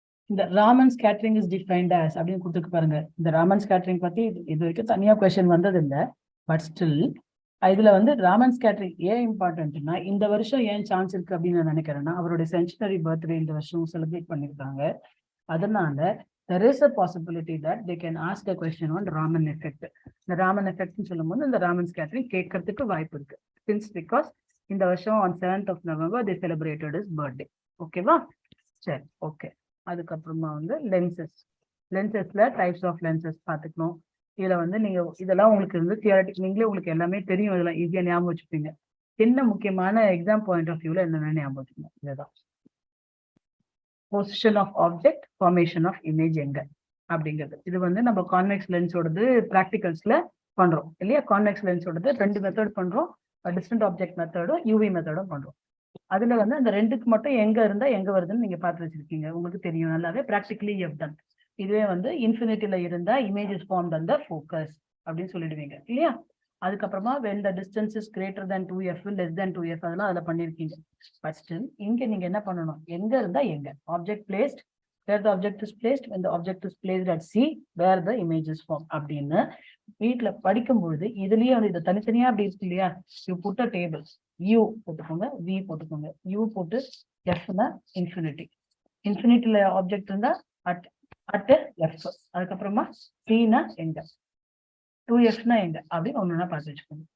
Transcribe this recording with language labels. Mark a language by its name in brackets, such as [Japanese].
[Tamil] இந்த Raman scattering is defined as அப்படின்னு கொடுத்துருக்கு பாருங்க. இந்த ராமன் ஸ்கேட்டரிங் பத்தி இது வரைக்கும் தனியா கொஸ்டின் வந்தது இல்லை. பட் ஸ்டில் இதுல வந்து ராமன் ஸ்கேட்டரிங் ஏன் இம்பார்ட்டன்ட்னா, இந்த வருஷம் ஏன் சான்ஸ் இருக்கு அப்படின்னு நான் நினைக்கிறேன்னா அவருடைய சென்ச்சுரி பர்த்டே இந்த வருஷம் செலிப்ரேட் பண்ணிருக்காங்க. [English] அதனால there is a possibility that they can ask a question on Raman effect. [Tamil] இந்த ராமன் எஃபெக்ட்னு சொல்லும்போது இந்த ராமன் ஸ்கேட்டரிங் கேட்கறதுக்கு வாய்ப்பு இருக்கு. [English] Since because இந்த வருஷம் on 7th of November they celebrated his birthday. [Tamil] ஓகேவா? சரி, ஓகே. அதுக்கப்புறமா வந்து லென்சஸ்ல டைப்ஸ் ஆஃப் லென்சஸ் பார்த்துக்கணும். இதுல வந்து நீங்க இதெல்லாம் உங்களுக்கு வந்து தியரட்டிக், நீங்களே உங்களுக்கு எல்லாமே தெரியும், இதெல்லாம் ஈஸியா ஞாபகம் வச்சுப்பீங்க. என்ன முக்கியமான எக்ஸாம் பாயிண்ட் ஆஃப் வியூல என்னென்ன ஞாபகம் வச்சுக்கணும், இதுதான் position of object, formation of image எங்க அப்படிங்கிறது. இது வந்து நம்ம கான்வெக்ஸ் லென்ஸோடது ப்ராக்டிகல்ஸ்ல பண்றோம் இல்லையா? கான்வெக்ஸ் லென்ஸோடது 2 மெத்தட் பண்றோம், டிஸ்டன்ட் ஆப்ஜெக்ட் மெத்தடும் யூவி மெத்தடும் பண்றோம். அதுல வந்து அந்த 2க்கு மட்டும் எங்க இருந்தா எங்க வருதுன்னு நீங்க பார்த்து வச்சிருக்கீங்க, உங்களுக்கு தெரியும் நல்லாவே. [English] Practically you have done. [Tamil] இதுவே வந்து இன்ஃபினிட்டில இருந்தா இமேஜஸ் ஃபார்ம்ட் அந்த ஃபோக்கஸ் அப்படின்னு சொல்லிடுவீங்க இல்லையா? அதுக்கப்புறமா [English] when the distance is greater than 2f, [Tamil] less than 2f, அதெல்லாம் அதுல பண்ணிருக்கீங்க. பட் ஸ்டில் இங்க நீங்க என்ன பண்ணணும், எங்க இருந்தா எங்க, object placed [English] where the object is placed, when the object is placed at C, where the image is formed [Tamil] அப்படின்னு வீட்டுல படிக்கும்பொழுது இதுலயே வந்து இது தனித்தனியா அப்படி இருக்கு இல்லையா? [English] you put a table, [Tamil] U போட்டுக்கோங்க, V போட்டுக்கோங்க, U போட்டு Fனா இன்ஃபினிட்டில ஆப்ஜெக்ட் இருந்தா அட் F, அதுக்கப்புறமா Cனா எங்க, 2Fனா எங்க அப்படின்னு ஒண்ணுன்னா பார்த்து வச்சுக்கோங்க.